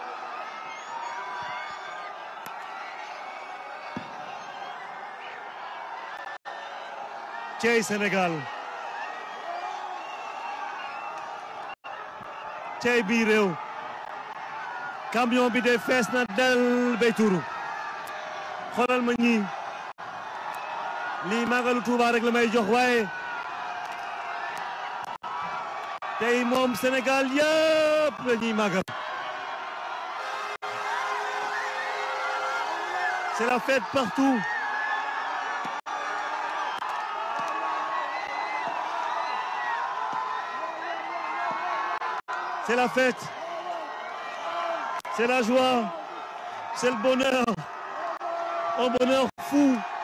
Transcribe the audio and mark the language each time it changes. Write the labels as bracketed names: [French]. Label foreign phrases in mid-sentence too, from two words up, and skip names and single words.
[Wolof] Cey Sénégal cey bii réew camion bi de fees na del bay tuuru xoolal ma ñi lii Magalu Touba rek la may jox waaye tey moom Sénégal yëpp la ñuy màggal. [French] C'est la fête partout. C'est la fête C'est la joie, c'est le bonheur, un bonheur fou.